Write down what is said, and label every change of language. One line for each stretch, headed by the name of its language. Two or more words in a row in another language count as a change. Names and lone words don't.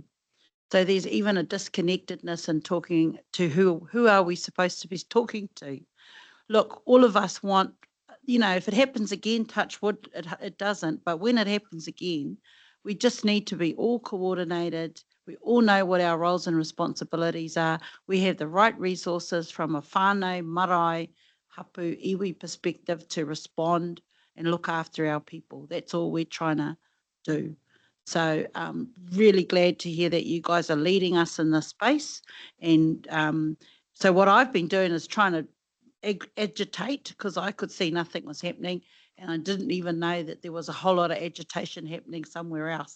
English: So there's even a disconnectedness in talking to who are we supposed to be talking to? Look, all of us want, you know, if it happens again, touch wood, it doesn't. But when it happens again, we just need to be all coordinated. We all know what our roles and responsibilities are. We have the right resources from a
Māori: whānau, marae, hapu, iwi
English: perspective to respond and look after our people. That's all we're trying to do. So really glad to hear that you guys are leading us in this space. And so what I've been doing is trying to agitate, because I could see nothing was happening, and I didn't even know that there was a whole lot of agitation happening somewhere else.